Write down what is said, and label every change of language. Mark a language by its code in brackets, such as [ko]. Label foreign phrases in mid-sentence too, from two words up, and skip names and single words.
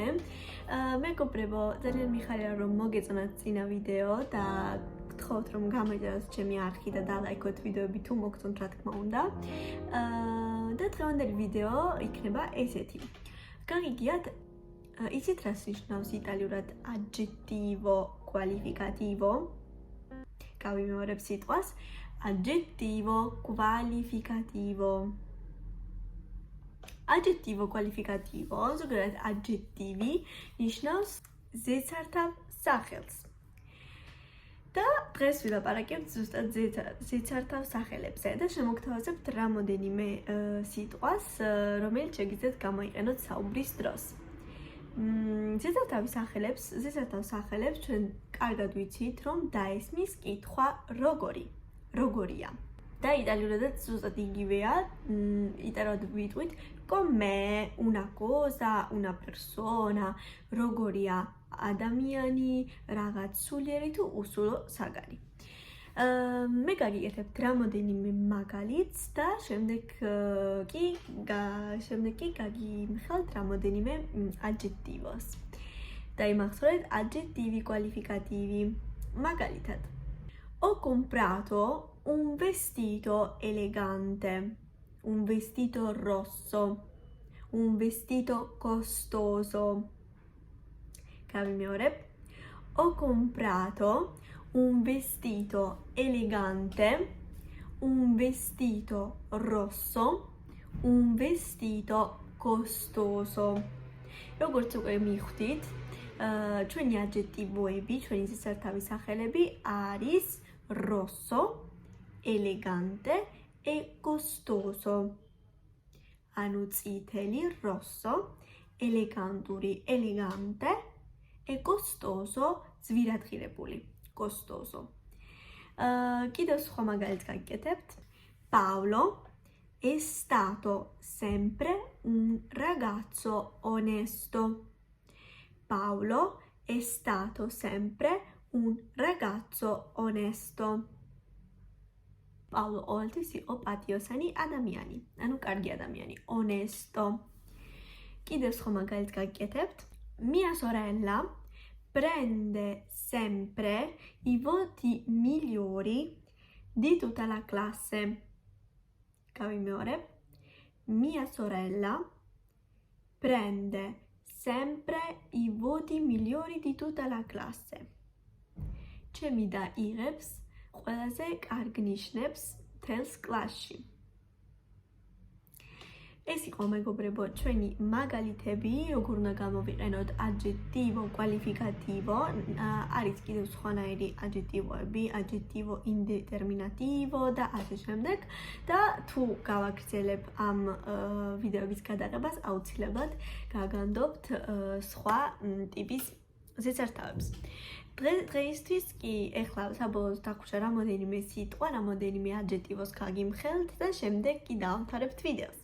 [ka] მეგობრებო, ძალიან მიხარია რომ მოგეწონათ წინა ვიდეო და გთხოვთ რომ გამოიწეროთ ჩემი არხი და დალაიქოთ ვიდეოები თუ მოგწონთ რა თქმა უნდა. და დღევანდელი ვიდეო იქნება ესეთი. გაგიგიათ, იცით რას ნიშნავს იტალიურად [it] aggettivo qualificativo? [ka] გავიმეორებ სიტყვას. [it] Aggettivo qualificativo. Aggettivo qualificativo, [ka] ზოგადად aggettivi ნიშნავს ზეცართავ სახელს. და დღეს ვილაპარაკებთ ზუსტად ზეცართავ სახელებზე და შემოგთავაზებთ რამოდენიმე სიტყვას, რომელიც შეგიძლიათ გამოიყენოთ საუბრის დროს. ზეცართავ სახელებს ჩვენ კარგად ვიცით, რომ დაესმის კითხვა როგორია. და იტალიურადაც ზუსტად იგივეა, იტალიურად ვიტყვით [it] come, una cosa, una persona, [ka] როგორია ადამიანი, რაღაც სულიერი თუ უსულო საგანი. მე გაგიკეთებთ რამოდენიმე მაგალითს და შემდეგ კი გაგიმხელთ რამოდენიმე aggettivos. [it] დაიმახსოვრეთ aggettivi qualificativi. მაგალითად Ho comprato un vestito elegante, un vestito rosso, un vestito costoso. Cambiare. Ho comprato un vestito elegante, un vestito rosso, un vestito costoso. [ka] როგორც უკვე მიხვდით, ჩვენი aggettivoები, ჩვენი ზეცართავი სახელები არის [it] rosso, elegante e costoso. [ka] ანუ წითელი [it] rosso, eleganturi elegante e costoso ძვირადღირებული costoso. [ka] კიდევ სხვა მაგალითს გაგიკეთებთ. [it] Paolo è stato sempre un ragazzo onesto. Paolo è stato sempre un ragazzo onesto. [ka] Paolo oltis იყო პატიოსანი ადამიანი, ანუ კარგი ადამიანი, onesto. კიდევ სხვა მაგალითს გაგიკეთებთ. [it] Mia sorella prende sempre i voti migliori di tutta la classe. [ka] Გავიმეორებ. [it] Mia sorella prende sempre i voti migliori di tutta la classe. [ka] ჩემი და იღებს ყველაზე კარგ ნიშნებს მთელს კლასში. ეს იყო მეგობრებო ჩვენი მაგალითები, როგორ უნდა გამოვიყენოთ [it] aggettivo qualificativo. [ka] არის კიდევ სხვანაირი aggettivoები, [it] aggettivo indeterminativo [ka] და ასე შემდეგ. და თუ გავაგრძელებ ამ ვიდეოების გადაღებას, აუცილებლად გაგანდობთ სხვა ტიპის ზეცართავებს. დღეისთვის კი ეხლა საბოლოოდ დაგვრჩა რამოდენიმე სიტყვა, რამოდენიმე aggettivos გაგიმხელთ და შემდეგ კი დავამთავრებთ ვიდეოს.